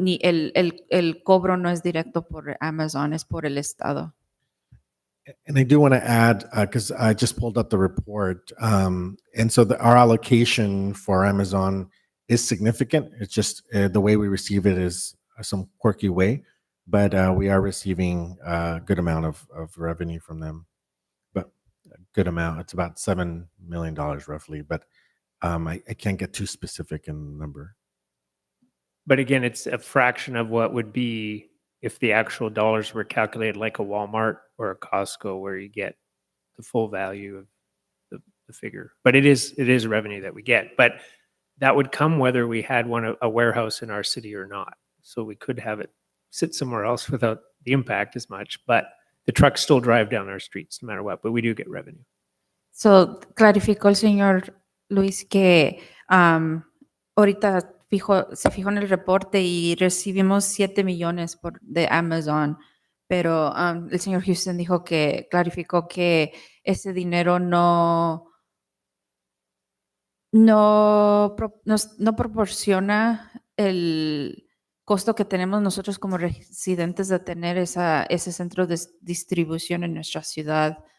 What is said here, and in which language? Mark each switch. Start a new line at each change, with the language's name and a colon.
Spanish: El cobro no es directo por Amazon, es por el Estado.
English: And I do want to add, because I just pulled up the report, and so our allocation for Amazon is significant. It's just the way we receive it is some quirky way, but we are receiving a good amount of revenue from them. But a good amount, it's about $7 million roughly, but I can't get too specific in the number. But again, it's a fraction of what would be if the actual dollars were calculated like a Walmart or a Costco, where you get the full value of the figure. But it is revenue that we get. But that would come whether we had a warehouse in our city or not. So we could have it sit somewhere else without the impact as much, but the trucks still drive down our streets no matter what, but we do get revenue.
Spanish: So, clarificó el señor Luis que ahorita se fijó en el reporte y recibimos 7 millones de Amazon, pero el señor Houston dijo que clarificó que ese dinero no proporciona el costo que tenemos nosotros como residentes de tener ese centro de distribución en nuestra ciudad.